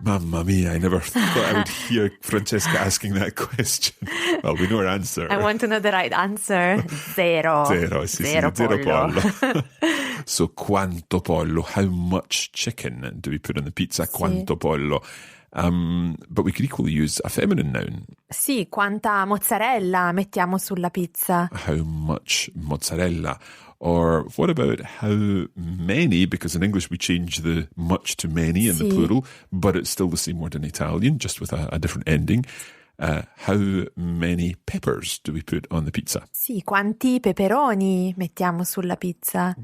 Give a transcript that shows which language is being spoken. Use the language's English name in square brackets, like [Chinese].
[English] Mamma mia, I never thought I would hear Francesca asking that question. Well, we know her answer. I want to know the right answer. [Italian] Zero. Zero pollo. So, quanto pollo? [English] How much chicken do we put on the pizza? [Italian] Quanto pollo? [English] But we could equally use a feminine noun. [Italian] Sì, quanta mozzarella mettiamo sulla pizza? [English] How much mozzarella? Or what about how many? Because in English we change the much to many in the plural, but it's still the same word in Italian, just with a different ending. How many peppers do we put on the pizza? [Italian] Sì, quanti peperoni mettiamo sulla pizza?